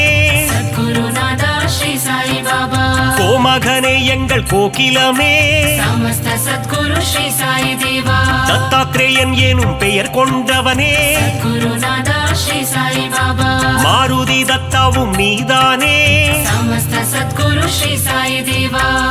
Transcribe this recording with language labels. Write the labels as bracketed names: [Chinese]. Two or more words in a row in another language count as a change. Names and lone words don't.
[Sanskrit] सद्गुरु नाथ श्री साई बाबा. [Tamil] கோமகனே எங்கள் கோகிலமே [Sanskrit] समस्त सद्गुरु श्री साई देव. [Tamil] தத்தாத்ரேயன் எனும் பெயர் கொண்டவனே [Sanskrit] सद्गुरु नाथ श्री साई बाबा. [Tamil] மாருதி தத்தாவும் நீதானே [Sanskrit] समस्त सद्गुरु श्री साई देव.